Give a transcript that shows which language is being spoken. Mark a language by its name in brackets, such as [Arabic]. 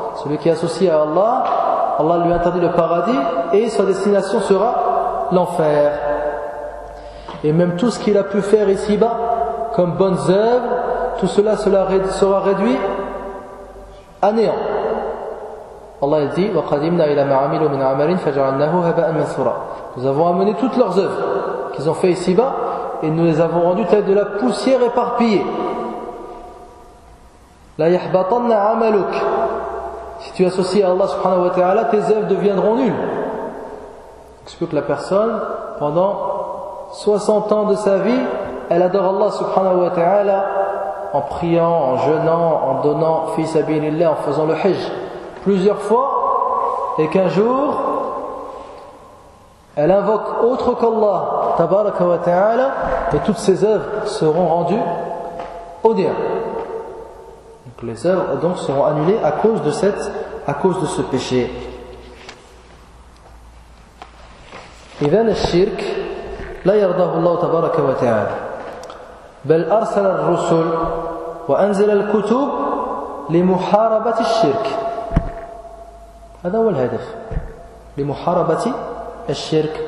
[French] Celui qui est associé à Allah, Allah lui interdit le paradis et sa destination sera l'enfer. Et même tout ce qu'il a pu faire ici-bas, comme bonnes œuvres, tout cela sera réduit à néant. Allah dit [Arabic] وَقَدِمْنَا إِلَى مَا عَمِلُوا مِنْ عَمَلٍ فَجَعَلْنَاهُ هَبَاءً مَنْثُورًا. [French] Nous avons amené toutes leurs œuvres qu'ils ont fait ici-bas et nous les avons rendus tels de la poussière éparpillée. [Arabic] La yahbatanna amaluk. [French] Si tu associes à Allah subhanahu wa ta'ala, tes œuvres deviendront nulles. Explique la personne, pendant 60 ans de sa vie, elle adore Allah subhanahu wa ta'ala en priant, en jeûnant, en donnant fi sabilillah, en faisant le hijj plusieurs fois, et qu'un jour elle invoque autre qu'Allah tabaraka wa ta'ala et toutes ses œuvres seront rendues au néant. Donc les œuvres donc seront annulées à cause de ce péché. [Arabic] إذن الشرك لا يرضاه الله تبارك وتعالى بل أرسل الرسل وأنزل الكتب لمحاربة الشرك. هذا هو الهدف لمحاربة الشرك.